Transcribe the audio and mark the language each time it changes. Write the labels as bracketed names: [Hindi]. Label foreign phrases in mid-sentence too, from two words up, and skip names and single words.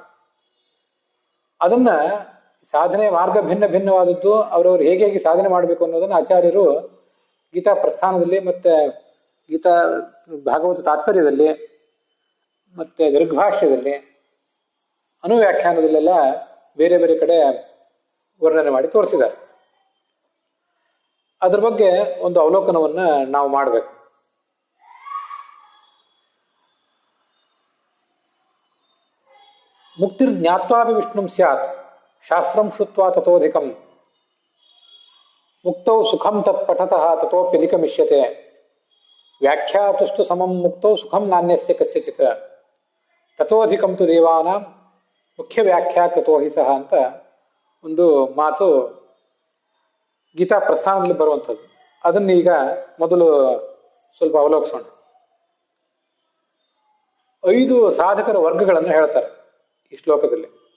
[Kannada] ಅದನ್ನ ಸಾಧನೆಯ ಮಾರ್ಗ ಭಿನ್ನವಾದದ್ದು, ಅವರವ್ರು ಹೇಗೆ ಸಾಧನೆ ಮಾಡಬೇಕು ಅನ್ನೋದನ್ನು ಆಚಾರ್ಯರು ಗೀತಾ ಪ್ರಸ್ಥಾನದಲ್ಲಿ ಮತ್ತೆ ಗೀತಾ ಭಾಗವತ ತಾತ್ಪರ್ಯದಲ್ಲಿ ಮತ್ತೆ ಗೃಗ್ಭಾಷ್ಯದಲ್ಲಿ ಅನುವ್ಯಾಖ್ಯಾನದಲ್ಲೆಲ್ಲ ಬೇರೆ ಬೇರೆ ಕಡೆ ವರ್ಣನೆ ಮಾಡಿ ತೋರಿಸಿದ್ದಾರೆ. ಅದ್ರ ಬಗ್ಗೆ ಒಂದು ಅವಲೋಕನವನ್ನ ನಾವು ಮಾಡಬೇಕು. [Sanskrit] ಮುಕ್ತಿರ್ ಜ್ಞಾತ್ವಾಪಿ ವಿಷ್ಣುಂ ಸ್ಯಾತ್ ಶಾಸ್ತ್ರಂ ಶ್ರುತ್ವಾ ತಥೋಧಿಕಂ ಮುಕ್ತೌ ಸುಖಂ ತತ್ ಪಠತಃ ತಥೋಪ್ಯಧಿಕಮಿಷ್ಯತೆ ವ್ಯಾಖ್ಯಾತುಸ್ತು ಸಮಂ ಮುಕ್ತೌ ಸುಖಂ ನಾನ್ಯಸ್ಯ ಕಸ್ಯಚಿತ್ ತಥೋಧಿಕಂ ತು ದೇವಾನಾಂ ಮುಖ್ಯ ವ್ಯಾಖ್ಯಾ ಕೃತೋ ಹಿ ಸಹ [Kannada] ಅಂತ ಒಂದು ಮಾತು ಗೀತಾ ಪ್ರಸ್ಥಾನದಲ್ಲಿ ಬರುವಂಥದ್ದು. ಅದನ್ನ ಈಗ ಮೊದಲು ಸ್ವಲ್ಪ ಅವಲೋಕಿಸೋಣ. 5 ಸಾಧಕರ ವರ್ಗಗಳನ್ನು ಹೇಳ್ತಾರೆ ಈ ಶ್ಲೋಕದಲ್ಲಿ.